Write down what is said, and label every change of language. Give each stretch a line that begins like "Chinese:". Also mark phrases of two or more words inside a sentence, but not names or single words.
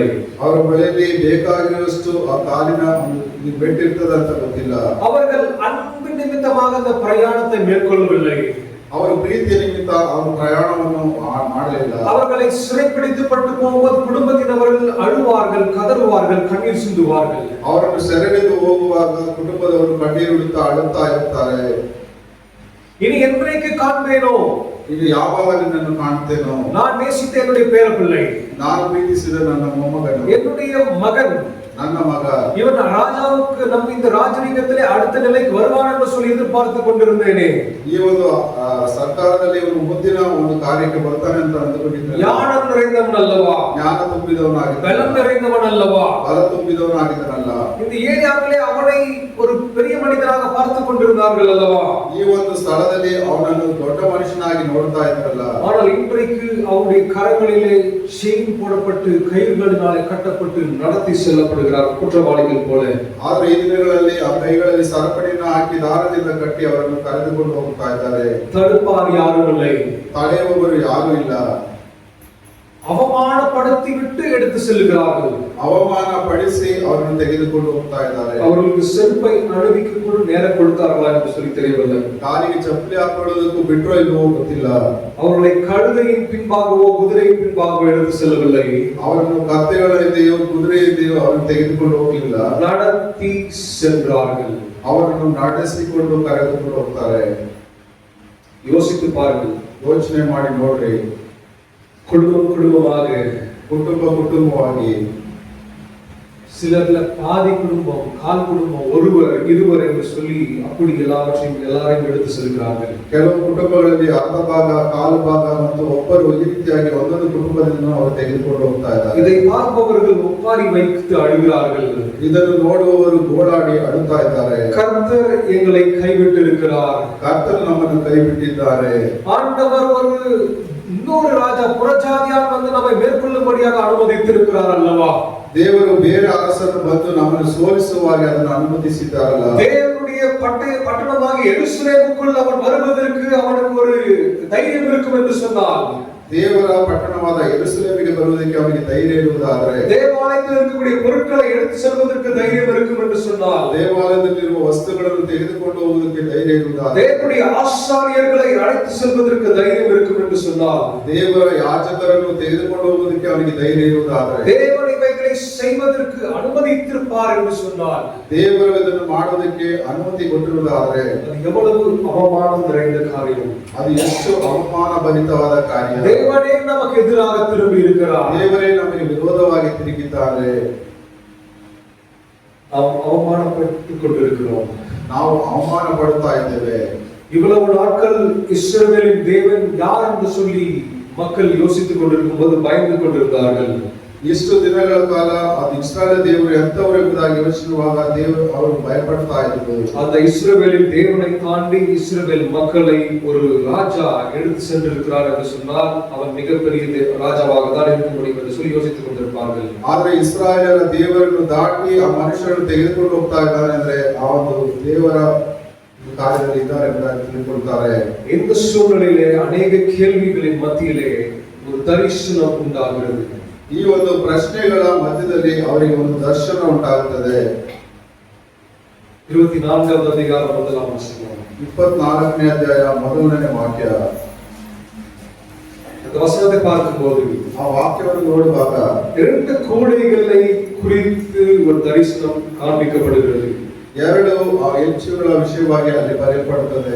Kannada: ಅವರ ಬಳಿಯಲ್ಲಿ ಬೇಕಾಗಿರುವಷ್ಟು ಆ ಕಾಲಿನ ಬೆಟ್ ಇರ್ತದೆ ಅಂತ ಗೊತ್ತಿಲ್ಲ.
Tamil: அவர்கள் அன்பு நிமித்தமாக அந்த பிரயாணத்தை மேற்கொள்ளவில்லை.
Kannada: ಅವರ ಪ್ರೀತಿಯ ನಿಮಿತ್ತ ಅವರು ಪ್ರಯಾಣವನ್ನು ಮಾಡಲಿಲ್ಲ.
Tamil: அவர்களை சிறைப்பிடித்து பட்டு போகும்போது குடும்பத்தினவர்கள் அழுவார்கள், கதறுவார்கள், கண்ணீர் சிந்துவார்கள்.
Kannada: ಅವರನ್ನು ಸೆರೆಹಿಡಿದು ಹೋಗುವಾಗ ಕುಟುಂಬದವರು ಕಣ್ಣೀರುಡುತ್ತಾ ಅಳುತ್ತಾ ಇರ್ತಾರೆ.
Tamil: இனி என்றைக்கு காண்பேனோ,
Kannada: ಇದು ಯಾವಾಗ ನಿನ್ನನ್ನು ಕಾಣ್ತೇನೋ,
Tamil: நான் நேசித்த என்னுடைய பேர பிள்ளை,
Kannada: ನಾನು ಪ್ರೀತಿಸಿದ ನನ್ನ ಮೊಮ್ಮಗನು,
Tamil: என்னுடைய மகன்,
Kannada: ನನ್ನ ಮಗ,
Tamil: இவன ராஜாவுக்கு நம்ம இந்த ராஜரிகத்திலே அடுத்த நிலைக்கு வருவான் என்று சொல்லி எதிர்பார்த்து கொண்டிருந்தேனே.
Kannada: ಈ ಒಂದು ಸರ್ಕಾರದಲ್ಲಿ ಇವನು ಮುಂದಿನ ಒಂದು ಕಾರ್ಯಕ್ಕೆ ಬರ್ತಾನೆ ಅಂತ ಅಂದುಕೊಂಡಿದ್ದೇನೆ.
Tamil: ஞானம் நிறைந்தவன் அல்லவா,
Kannada: ಜ್ಞಾನ ತುಂಬಿದವನಾಗಿದ್ದ,
Tamil: பலம் நிறைந்தவன் அல்லவா,
Kannada: ಬಲ ತುಂಬಿದವನಾಗಿದ್ದನಲ್ಲ.
Tamil: இந்த ஏரியாவிலே அவனை ஒரு பெரிய மனிதனாக பார்த்து கொண்டிருந்தார்கள் அல்லவா.
Kannada: ಈ ಒಂದು ಸ್ಥಳದಲ್ಲಿ ಅವನನ್ನು ದೊಡ್ಡ ಮನುಷ್ಯನಾಗಿ ನೋಡ್ತಾ ಇದ್ರಲ್ಲ.
Tamil: ஆனால் இன்றைக்கு அவருடைய கரங்களிலே செயின் போடப்பட்டு கயிறுகளினாலே கட்டப்பட்டு நடத்தி செல்லப்படுகிறார் குற்றவாளிகள் போல.
Kannada: ಆದ್ರೆ ಈ ದಿನಗಳಲ್ಲಿ ಆ ಕೈಗಳಲ್ಲಿ ಸರಪಣಿಯನ್ನು ಹಾಕಿ ದಾರದಿಂದ ಕಟ್ಟಿ ಅವರನ್ನು ಕರೆದುಕೊಂಡು ಹೋಗ್ತಾ ಇದ್ದಾರೆ.
Tamil: தடுப்பார் யாரும் இல்லை,
Kannada: ತಡೆಯುವವರು ಯಾರು ಇಲ್ಲ.
Tamil: அவமானப்படுத்தி விட்டு எடுத்து செல்கிறார்கள்.
Kannada: ಅವಮಾನ ಪಡಿಸಿ ಅವರನ್ನು ತೆಗೆದುಕೊಂಡು ಹೋಗ್ತಾ ಇದ್ದಾರೆ.
Tamil: அவர்களுக்கு செருப்பை அணிவிக்க கூட நேரம் கொடுத்தார்களா என்று சொல்லி தெரியவில்லை.
Kannada: ಕಾಲಿಗೆ ಚಪ್ಪಲಿ ಹಾಕೊಳ್ಳೋದಕ್ಕೂ ಬಿಟ್ಟರೋ ಇಲ್ವೋ ಗೊತ್ತಿಲ್ಲ.
Tamil: அவர்களை கழுதையின் பின்பாகவோ குதிரையின் பின்பாகவோ எடுத்து செல்லவில்லை.
Kannada: ಅವರನ್ನು ಕತ್ತೆಗಳಿದೆಯೋ ಕುದುರೆ ಇದೆಯೋ ಅವರನ್ನು ತೆಗೆದುಕೊಂಡು ಹೋಗಲಿಲ್ಲ.
Tamil: நடத்தி சென்றார்கள்.
Kannada: ಅವರನ್ನು ನಡೆಸಿಕೊಂಡು ಕರೆದುಕೊಂಡು ಹೋಗ್ತಾರೆ.
Tamil: யோசித்து பாருங்கள்,
Kannada: ಯೋಚನೆ ಮಾಡಿ ನೋಡ್ರಿ.
Tamil: குடும்பமாக
Kannada: ಕುಟುಂಬವಾಗಿ
Tamil: சிலர்ல பாதி குடும்பம், கால் குடும்பம், ஒருவர் இருவர் என்று சொல்லி அப்படி எல்லாரையும் எடுத்து செல்கிறார்கள்.
Kannada: ಕೆಲವು ಕುಟುಂಬಗಳಲ್ಲಿ ಅರ್ಧ ಭಾಗ, ಕಾಲು ಭಾಗ ಮತ್ತು ಒಬ್ಬರು ಈ ರೀತಿಯಾಗಿ ಒಂದೊಂದು ಕುಟುಂಬದಿಂದ ಅವರು ತೆಗೆದುಕೊಂಡು ಹೋಗ್ತಾ ಇದ್ದಾರೆ.
Tamil: இதை பார்ப்பவர்கள் ஒப்பாரி வைத்து அழுகிறார்கள்.
Kannada: ಇದನ್ನು ನೋಡುವವರು ಗೋಳಾಡಿ ಅಳುತ್ತಾ ಇದ್ದಾರೆ.
Tamil: கர்த்தர் எங்களை கைவிட்டிருக்கிறார்.
Kannada: ಕರ್ತರು ನಮ್ಮನ್ನು ಕೈ ಬಿಟ್ಟಿದ್ದಾರೆ.
Tamil: ஆண்டவர் ஒரு இன்னொரு ராஜா புறஜாதியார் வந்து நம்மை மேற்கொள்ளும்படியாக அனுமதித்திருக்கிறார் அல்லவா?
Kannada: ದೇವರು ಬೇರೆ ಅರಸರು ಬಂದು ನಮ್ಮನ್ನು ಸೋಲಿಸುವಾಗ ಅದನ್ನು ಅನುಮತಿಸಿದ್ದಾರಲ್ಲ.
Tamil: தேவனுடைய பட்டணமாக எருசலேமுக்குள் அவன் வருவதற்கு அவனுக்கு ஒரு தைரியம் இருக்கும் என்று சொன்னால்,
Kannada: ದೇವರ ಪಟ್ಟಣವಾದ ಯೆರೂಸಲೇಮಿಗೆ ಬರುವುದಕ್ಕೆ ಅವನಿಗೆ ಧೈರ್ಯ ಇರುವುದಾದರೆ,
Tamil: தேவாலயத்தில் இருக்கக்கூடிய பொருட்களை எடுத்து செல்வதற்கு தைரியம் இருக்கும் என்று சொன்னால்,
Kannada: ದೇವಾಲಯದಲ್ಲಿರುವ ವಸ್ತುಗಳನ್ನು ತೆಗೆದುಕೊಂಡು ಹೋಗುವುದಕ್ಕೆ ಧೈರ್ಯ ಇರುವುದಾದರೆ,
Tamil: தேவனுடைய ஆசாரியர்களை அழைத்து செல்வதற்கு தைரியம் இருக்கும் என்று சொன்னால்,
Kannada: ದೇವರ ಯಾಜಕರನ್ನು ತೆಗೆದುಕೊಂಡು ಹೋಗುವುದಕ್ಕೆ ಅವನಿಗೆ ಧೈರ್ಯ ಇರುವುದಾದರೆ,
Tamil: தேவன் இவைகளை செய்வதற்கு அனுமதித்திருப்பார் என்று சொன்னால்,
Kannada: ದೇವರು ಇದನ್ನು ಮಾಡುವುದಕ್ಕೆ ಅನುಮತಿ ಕೊಟ್ಟಿರುವುದಾದರೆ,
Tamil: அது எவ்வளவு அவமானம் நிறைந்த காரியம்,
Kannada: ಅದು ಎಷ್ಟು ಅವಮಾನ ಭರಿತವಾದ ಕಾರ್ಯ.
Tamil: தேவனே நமக்கு எதிராக திரும்பி இருக்கிறார்.
Kannada: ದೇವರೇ ನಮಗೆ ವಿರೋಧವಾಗಿ ತಿರುಗಿದ್ದಾರೆ.
Tamil: நாம் அவமானப்பட்டுக் கொண்டிருக்கிறோம்.
Kannada: ನಾವು ಅವಮಾನ ಪಡುತ್ತಾ ಇದ್ದೇವೆ.
Tamil: இவ்வளவு நாட்கள் இஸ்ரவேலின் தேவன் யார் என்று சொல்லி மக்கள் யோசித்துக் கொண்டிருக்கும் போது பயந்து கொண்டிருந்தார்கள்.
Kannada: ಇಷ್ಟು ದಿನಗಳ ಕಾಲ ಅದು ಇಸ್ರಾಯೇಲ್ ದೇವರು ಎಂತವರು ಎಂಬುದಾಗಿ ಯೋಚಿಸುವಾಗ ಅವರು ಭಯಪಡ್ತಾ ಇದ್ರು.
Tamil: அந்த இஸ்ரவேலின் தேவனை தாண்டி இஸ்ரவேல் மக்களை ஒரு ராஜா எடுத்து சென்றிருக்கிறார் என்று சொன்னால் அவன் மிகப்பெரிய ராஜாவாக தான் இருக்க முடியும் என்று சொல்லி யோசித்துக் கொண்டிருப்பார்கள்.
Kannada: ಆದರೆ ಇಸ್ರಾಯೇಲರ ದೇವರನ್ನು ದಾಟಿ ಆ ಮನುಷ್ಯರನ್ನು ತೆಗೆದುಕೊಂಡು ಹೋಗ್ತಾ ಇದ್ದಾನೆ ಅಂದ್ರೆ ಆ ಒಂದು ದೇವರ ಕಾರ್ಯದಲ್ಲಿ ಇದ್ದಾರೆ ಎಂಬುದಾಗಿ ತಿಳ್ಕೊಳ್ತಾರೆ.
Tamil: இந்த சூழ்நிலையிலே அநேக கேள்விகளின் மத்தியிலே ஒரு தரிசனம் உண்டாகிறது.
Kannada: ಈ ಒಂದು ಪ್ರಶ್ನೆಗಳ ಮಧ್ಯದಲ್ಲಿ ಅವರಿಗೆ ಒಂದು ದರ್ಶನ ಉಂಟಾಗುತ್ತದೆ.
Tamil: 24வது அதிகாரம் 1ஆம் வசனம்.
Kannada: 24ನೇ ಅಧ್ಯಾಯ 1ನೇ ವಾಕ್ಯ.
Tamil: அந்த வசனத்தை பார்க்கும்போது
Kannada: ಆ ವಾಕ್ಯವನ್ನು ನೋಡುವಾಗ
Tamil: 2 கூடைகளை குறித்து ஒரு தரிசனம் காண்பிக்கப்படுகிறது.
Kannada: 2 ಹೆಂಚುಗಳ ವಿಷಯವಾಗಿ ಅಲ್ಲಿ ಬರೆಯಲ್ಪಡುತ್ತದೆ.